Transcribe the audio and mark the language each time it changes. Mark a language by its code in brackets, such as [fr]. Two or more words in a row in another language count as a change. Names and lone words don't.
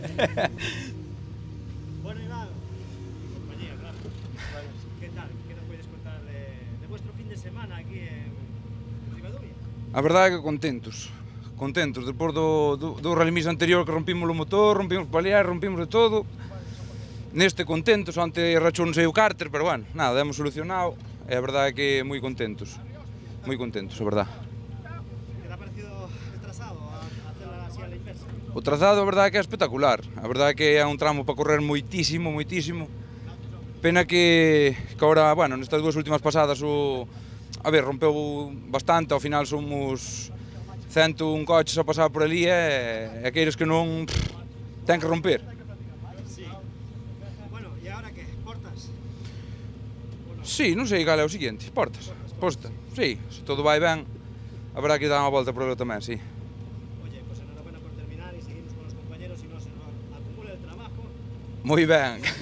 [es] Bueno, Iván, compañía, claro. ¿Qué tal? ¿Qué nos puedes contar de vuestro fin de semana aquí en Ribadumia? [gl] A verdade é que contentos. Despois do rally-mix anterior que rompimos o motor, rompimos paliar, rompimos de todo. Neste contentos, onte rachou non sei o cárter, pero bueno, nada, [es] hemos solucionado. [gl] E a verdade é que moi contentos. Moi contentos, a verdade. [es] ¿Qué te ha parecido el trazado a hacerla así a la inversa? [gl] O trazado, a verdade é que é espectacular. A verdade é que é un tramo para correr moitísimo. Pena que agora, bueno, nestas dúas últimas pasadas rompeu bastante, ao final somos 101 coches a pasar por ali e aqueles que non ten que romper. [es] Sí. Bueno, ¿y ahora qué? ¿Portas? [gl] Sí, non sei cal é o seguinte, Portas. Posta, sí, se todo vai ben, habrá que dar unha volta por ele tamén, sí. [es] Oye, pues enhorabuena por terminar y seguimos con los compañeros y no se nos acumula el trabajo. [gl] Moi ben.